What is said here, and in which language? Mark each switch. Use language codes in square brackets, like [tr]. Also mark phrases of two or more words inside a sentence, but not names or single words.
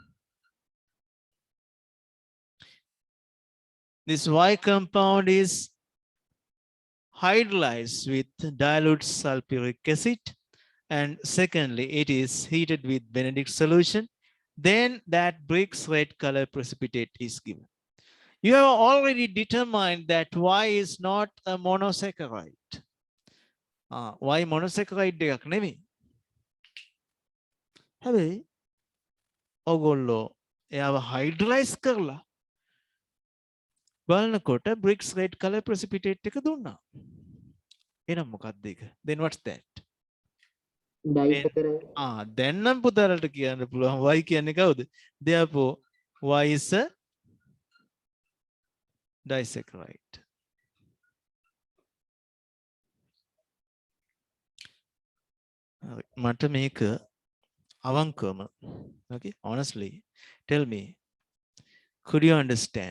[en] This Y compound is hydrolyzed with dilute sulfuric acid, and secondly, it is heated with Benedict solution. Then that bricks red color precipitate is given. You have already determined that Y is not a monosaccharide. [si] Y monosaccharide එකක් නෙමෙයි. හැබැයි ඔගොල්ලෝ එයාව hydrolyze කරලා බලනකොට [en] bricks red color precipitate [si] එක දුන්නා. එහෙනම් මොකක්ද ඒක? [en] Then what's that? disaccharide. [si] දැන් නම් පුතාලට කියන්න පුළුවන් y කියන්නේ කවුද? [en] Therefore y is a disaccharide. [si] මට මේක අවංකවම, [en] okay, honestly tell me, could you understand?